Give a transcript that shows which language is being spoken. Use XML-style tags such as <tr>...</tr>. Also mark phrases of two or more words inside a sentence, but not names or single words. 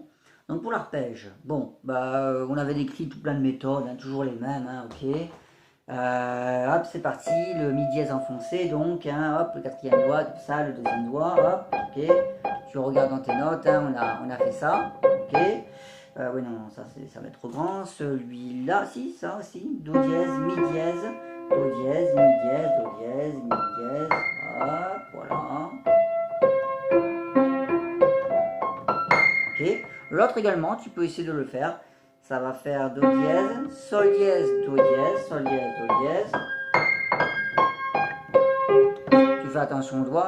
<fr>Donc pour l'arpège, bon, bah, on avait décrit tout plein de méthodes, hein, toujours les mêmes, hein, ok. Hop, c'est parti, le mi dièse enfoncé, donc, hein, hop, le quatrième doigt, tout ça, le deuxième doigt, hop, ok. Tu regardes dans tes notes, hein, on a fait ça, ok. Oui, non, ça va être trop grand. Celui-là, si, ça aussi, do dièse, mi dièse, do dièse, mi dièse, do dièse, mi dièse, hop, voilà. Ok. L'autre également, tu peux essayer de le faire. Ça va faire do dièse, sol dièse, do dièse, sol dièse, do dièse. Tu fais attention au doigt.</fr>